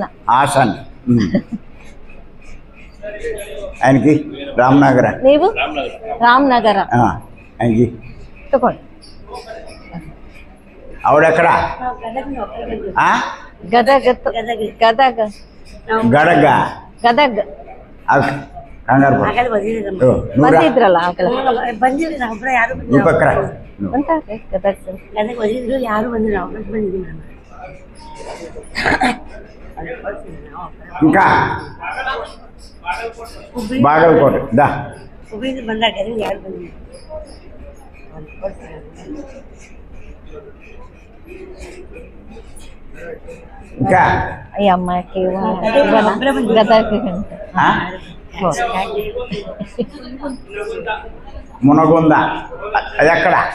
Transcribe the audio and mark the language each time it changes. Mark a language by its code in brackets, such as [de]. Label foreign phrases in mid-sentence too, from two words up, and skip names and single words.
[te] హాసన్. ఆయనకి రామ్నగర. నీవు రామ్నగర. ఆయనకి తప్పండి. ఆవిడెక్కడ? గదగ్ గదగ్ గడగ గదగ్ కంగారు [kn] ಬಂದಿದ್ರಲ್ಲ ಈ ಪಕ್ಕ ಅಂತ ಗದಗ್ ಯಾರು ಬಂದಿಲ್ಲ ವಾಪಸ್ ಬಂದಿದ್ದೀವಿ ಮೇಡಮ್. [te] ఇంకా బాగల్కోట దా [kn] ಹುಬ್ಳಿಯಿಂದ ಬಂದಾಗ ಯಾರು ಬಂದಿಲ್ಲ. [te] ఇంకా ఈ అమ్మాయికి గదగ్ మునగుంద అది ఎక్కడ?